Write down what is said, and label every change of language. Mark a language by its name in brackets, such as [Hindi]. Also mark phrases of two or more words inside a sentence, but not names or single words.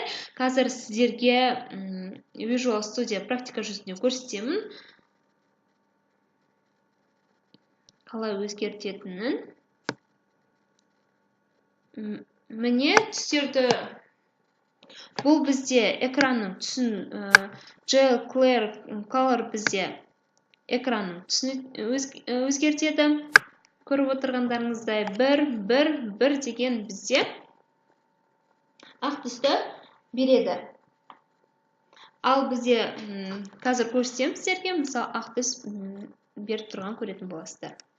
[Kazakh] Қазір сіздерге Visual Studio практика жүзінде көрсетемін. Қалай өзгертетінін. міне түстерді бұл бізде экранның түсін [English] gel clear color [Kazakh] бізде экранның түсін өзгертеді. Көріп отырғандарыңыздай 1 деген бізде ақ түсті береді. Ал бізде қазір көрсетем сіздерге, мысалы ақ түс беріп тұрған көретін боласыздар.